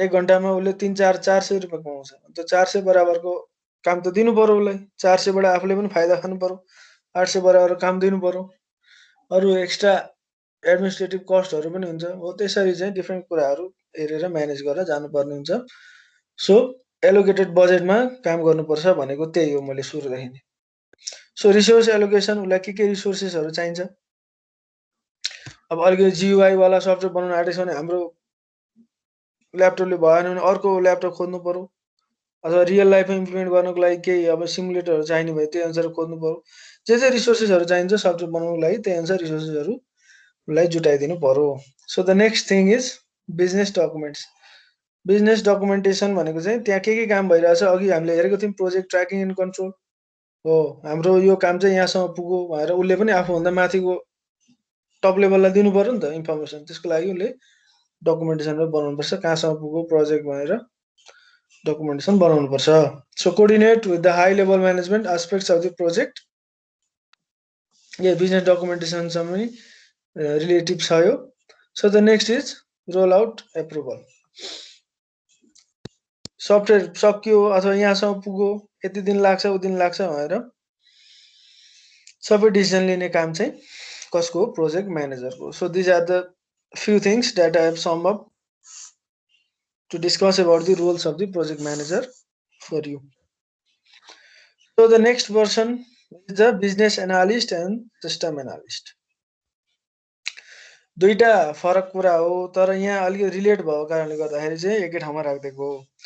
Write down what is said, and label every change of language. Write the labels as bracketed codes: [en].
[ne] 1 घन्टामा उसले 3-400 रुपियाँ कमाउँछ। अन्त 400 बराबरको काम त दिनु पर्यो उसलाई, 400 बाट आफूले पनि फाइदा खानु पर्यो, 800 बराबर काम दिनु पर्यो, अरू एक्स्ट्रा एडमिनिस्ट्रेटिभ कस्टहरू पनि हुन्छ। हो त्यसरी चाहिँ डिफ्रेन्ट कुराहरू हेरेर म्यानेज गरेर जानुपर्ने हुन्छ। सो एलोकेटेड बजेटमा काम गर्नुपर्छ भनेको त्यही हो मैले सुरुदेखि नै। सो रिसोर्स एलोकेसन, उसलाई के रिसोर्सेसहरू चाहिन्छ? अब अलिकति जियुआई वाला सफ्टवेयर बनाउन आँटेको छ भने हाम्रो ल्यापटपले भएन भने अर्को ल्यापटप खोज्नु पर्यो, अथवा रियल लाइफमा इम्प्लिमेन्ट गर्नको लागि केही अब सिमुलेटरहरू चाहिने भयो, त्यही अनुसार खोज्नु पर्यो। जे रिसोर्सेसहरू चाहिन्छ सफ्टवेयर बनाउनको लागि त्यही अनुसार रिसोर्सेसहरूलाई जुटाइदिनु पर्यो। [en] So the next thing is business documents. [ne] Business documentation भनेको चाहिँ त्यहाँ के काम भइरहेछ, अघि हामीले हेरेको थियौँ प्रोजेक्ट ट्र्याकिङ एन्ड कन्ट्रोल हो, हाम्रो यो काम चाहिँ यहाँसम्म पुग्यो भनेर उसले पनि आफूभन्दा माथिको टप लेभललाई दिनु पर्यो नि त इन्फर्मेसन। त्यसको लागि उसले डकुमेन्टेसन बनाउनुपर्छ, कहाँसम्म पुग्यो प्रोजेक्ट भनेर डकुमेन्टेसन बनाउनुपर्छ। [en] so coordinate with the high level management aspects of the project, [ne] यो बिजनेस डकुमेन्टेसनसँग पनि रिलेटिभ छ यो। [en] So the next is roll out approval. [ne] Software सकियो अथवा यहाँसम्म पुग्यो, यति दिन लाग्छ उति दिन लाग्छ भनेर सबै डिसिजन लिने काम चाहिँ कसको? Project म्यानेजरको। [en] So these are the few things that I have summed up to discuss about the roles of the project manager for you. So the next person is the business analyst and system analyst. [ne] दुईटा फरक कुरा हो, तर यहाँ अलिकति relate भएको कारणले गर्दाखेरि चाहिँ एकै ठाउँमा राखिदिएको हो।